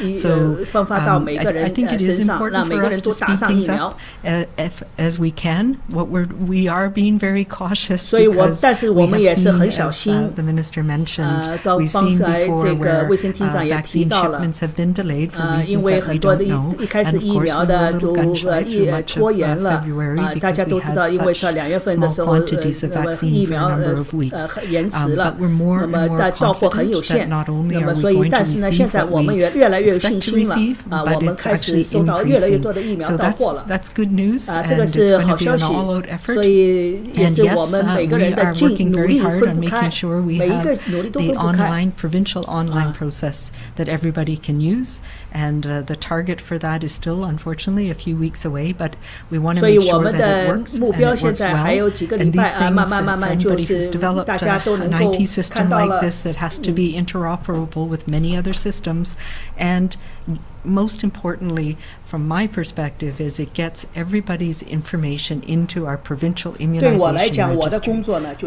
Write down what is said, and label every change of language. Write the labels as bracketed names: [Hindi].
[English] So I think it is important for us to speed things up as we can. We are being very cautious because we have seen, as the minister mentioned, we've seen before where vaccine shipments have been delayed for reasons that we don't know, and of course we were a little gun-shy through much of February. [Chinese] 大家都知道，因为到2月份的时候，疫苗延迟了，那么到货很有限，那么所以，但是呢，现在我们也越来越有信心了啊，我们开始收到越来越多的疫苗到货了啊，这个是好消息，所以也是我们每个人的努力分不开，每一个努力都分不开。 [English] provincial online process that everybody can use, and the target for that is still, unfortunately, a few weeks away. But we want to make sure that it works and it works well. And these things, for anybody who's developed an IT system like this that has to be interoperable with many other systems, and most importantly, from my perspective, is it gets everybody's information into our provincial immunization register.